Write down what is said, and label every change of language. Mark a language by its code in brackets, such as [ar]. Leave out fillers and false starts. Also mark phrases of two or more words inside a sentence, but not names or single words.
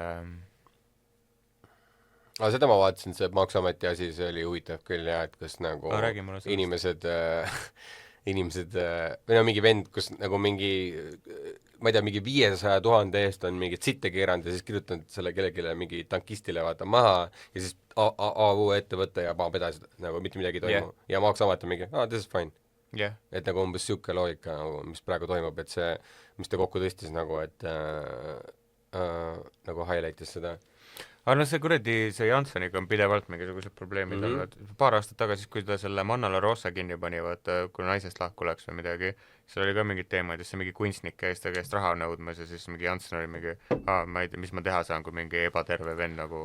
[et] seda ma vaatasin, see Maksuameti asi, see oli huvitav küll, jah, et kas nagu inimesed või no mingi vend, kus nagu mingi, ma ei tea, mingi 500 000 eest on mingit sitte keeranud ja siis kirjutanud selle kellelegi mingi tankistile vaata maha ja siis AU ettevõte ja paneb edasi, nagu mitte midagi ei toimu. Ja Maksuamet on mingi, [en] this is fine. [et] Et nagu umbes siuke loogika, mis praegu toimub, et see, mis ta kokku tõstis nagu, et nagu highlightis seda. Aga no see kuradi, see Jansseniga on pidevalt mingisugused probleemid olnud. Paar aastat tagasi, kui ta selle Manna La Rosa kinni pani, vaata, kui naisest lahku läks või midagi, seal oli ka mingid teemad, see mingi kunstnik käis ta käest raha nõudmas ja siis mingi Janssen oli mingi, ma ei tea, mis ma teha saan, kui mingi ebaterve venn nagu...